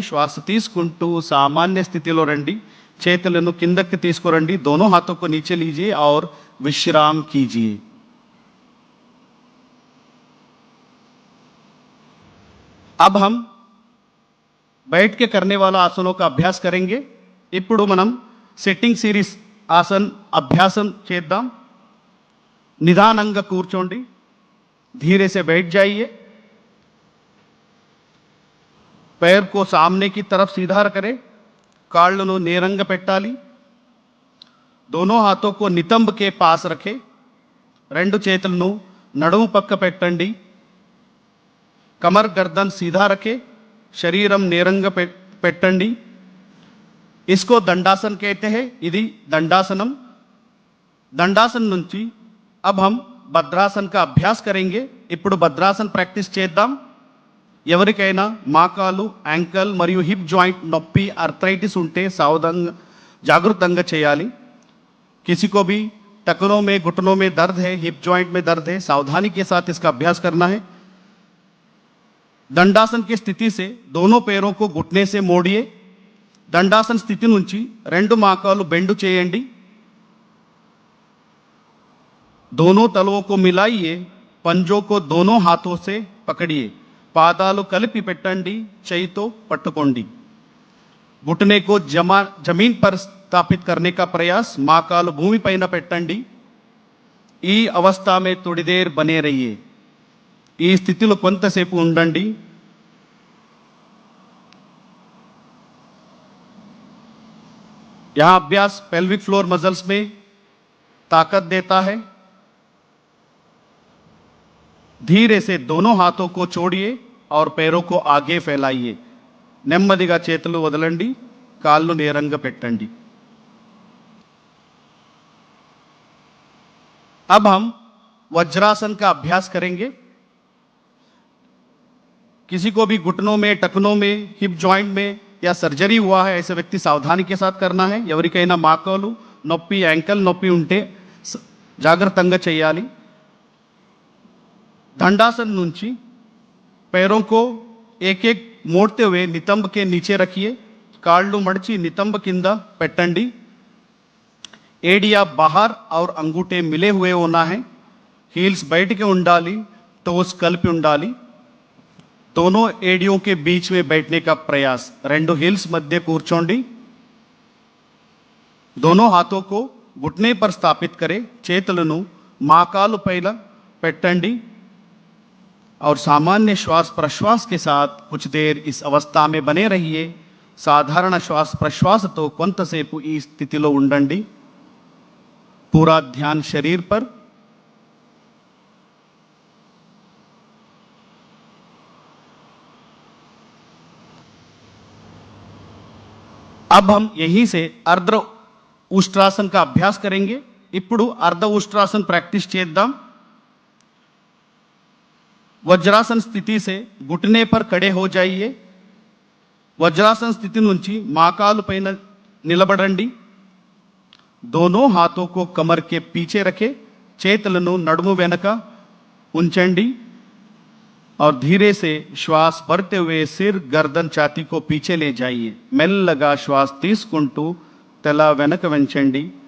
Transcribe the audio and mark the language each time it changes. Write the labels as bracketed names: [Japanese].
[Telugu] श्वास తీసుకుంటూ सामान्य स्थितिలో రండి। చేతులను కిందకి తీసుకురండి। [Hindi] दोनों हाथों को नीचे लीजिए और विश्राम कीजिए। अब हम बैठ के करने वाला आसनों का अभ्यास करेंगे। [Telugu] ఇప్పుడు మనం సిట్టింగ్ సిరీస్ ఆసన్ అభ్యాసం చేద్దాం। నిదానంగా కూర్చోండి। [Hindi] धीरे से बैठ जाइए। पैर को सामने की तरफ सीधा करें। [Telugu] కాళ్ళను నేరంగా పెట్టాలి। [Hindi] दोनों हाथों को नितंब के पास रखें। [Telugu] రెండు చేతులను నడుము పక్క పెట్టండి। [Hindi] कमर गर्दन सीधा रखे। [Telugu] शरीरम నేరంగా పెట్టండి। [Hindi] इसको दंडासन कहते हैं। ఇది दंडासनम। दंडासन నుంచి अब हम भद्रासन का अभ्यास करेंगे। [Telugu] ఇప్పుడు [Hindi] भद्रासन प्रैक्टिस చేద్దాం। [Telugu] ఎవరికైనా మోకాలు యాంకల్ మరియు హిప్ జాయింట్ నొప్పి आर्थराइटिस ఉంటే జాగృతంగా చేయాలి. [Hindi] किसी को भी टखनों में घुटनों में दर्द है, हिप जॉइंट में दर्द है, सावधानी के साथ इसका अभ्यास करना है. दंडासन की स्थिति से दोनों पैरों को घुटने से मोड़िए. [Telugu] దండాసన స్థితి నుంచి రెండు మోకాలు బెండు చేయండి. [Hindi] दोनों तलवों को मिलाइए. पंजों को दोनों हाथों से पकड़िए. [Telugu] పాదాలు కలిపి పెట్టండి, చేయితో పట్టుకోండి. [Hindi] घुटने को जमीन पर स्थापित करने का प्रयास. [Telugu] మోకాలు భూమిపైన పెట్టండి. [Hindi] ఈ अवस्था में थोड़ी देर बने रहिए. [Telugu] ఈ స్థితిలో కొంతసేపు ఉండండి. [Hindi] यह अभ्यास पेल्विक फ्लोर मसल्स में ताकत देता है. धीरे से दोनों हाथों को छोड़िए और पैरों को आगे फैलाइए. [Telugu] నెమ్మదిగా చేతులు వదలండి, కాళ్ళు నేరంగా పెట్టండి. [Hindi] अब हम वज्रासन का अभ्यास करेंगे. किसी को भी घुटनों में, टखनों में, हिप जॉइंट में या सर्जरी हुआ है ऐसे व्यक्ति सावधानी के साथ करना है. [Telugu] ఎవరికైనా మోకాలు నొప్పి, యాంకల్ నొప్పి ఉంటే జాగ్రత్తగా చేయాలి. [Hindi] दंडासन నుంచి पैरों को एक एक मोड़ते हुए नितंब के नीचे रखिए. [Telugu] కాళ్ళు మడిచి నితంబ కింద పెట్టండి. [Hindi] एडिया बाहर और अंगूठे मिले हुए होना है. हील्स बैठ के ఉండాలి, टोस కలిపి ఉండాలి. दोनों एडियों के बीच में बैठने का प्रयास. [Telugu] రెండు [Hindi] हील्स मध्य కూర్చోండి. दोनों हाथों को घुटने पर स्थापित करें. [Telugu] చేతులను మోకాలు పైన పెట్టండి [Hindi] और सामान्य श्वास प्रश्वास के साथ कुछ देर इस अवस्था में बने रहिए. [Telugu] సాధారణ శ్వాస ప్రశ్వాసతో కొంతసేపు ఈ స్థితిలో ఉండండి. [Hindi] पूरा ध्यान शरीर पर. अब हम यहीं से अर्ध उष्ट्रासन का अभ्यास करेंगे. [Telugu] ఇప్పుడు अर्ध उष्ट्रासन प्रैक्टिस చేద్దాం. [Hindi] वज्रासन स्थिति से घुटने पर खड़े हो जाइए. [Telugu] वज्रासन स्थिति నుంచి మోకాలు పైన నిలబడండి. [Hindi] दोनों हाथों को कमर के पीछे रखें. [Telugu] చేతులను నడుము వెనక ఉంచండి [Hindi] और धीरे से श्वास भरते हुए सिर, गर्दन, छाती को पीछे ले जाइए. [Telugu] మెల్లగా శ్వాస తీసుకుంటూ తల వెనక వంచండి.